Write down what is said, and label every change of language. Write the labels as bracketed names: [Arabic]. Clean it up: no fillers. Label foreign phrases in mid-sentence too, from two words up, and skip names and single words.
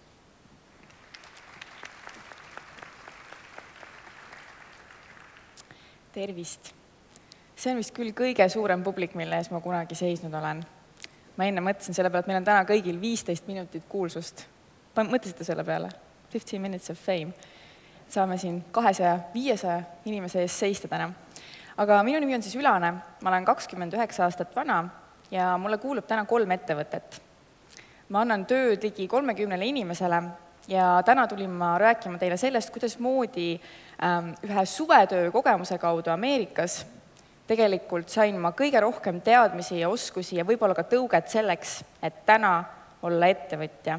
[Estonian] Tervist! See on vist küll kõige suurem publik, mille ees ma kunagi seisnud olen. Ma enne mõtlesin selle peale, et meil on täna kõigil 15 minutit kuulsust. Mõtlesite selle peale? [English] 15 minutes of fame. [Estonian] Saame siin 200-500 inimese ees seista täna. Aga minu nimi on siis Ülane. Ma olen 29 aastat vana ja mulle kuulub täna 3 ettevõtet. Ma annan tööd ligi 30 inimesele ja täna tulin ma rääkima teile sellest, kuidas moodi ühe suvetöö kogemuse kaudu Ameerikas tegelikult sain ma kõige rohkem teadmisi ja oskusi ja võib-olla ka tõuget selleks, et täna olla ettevõtja.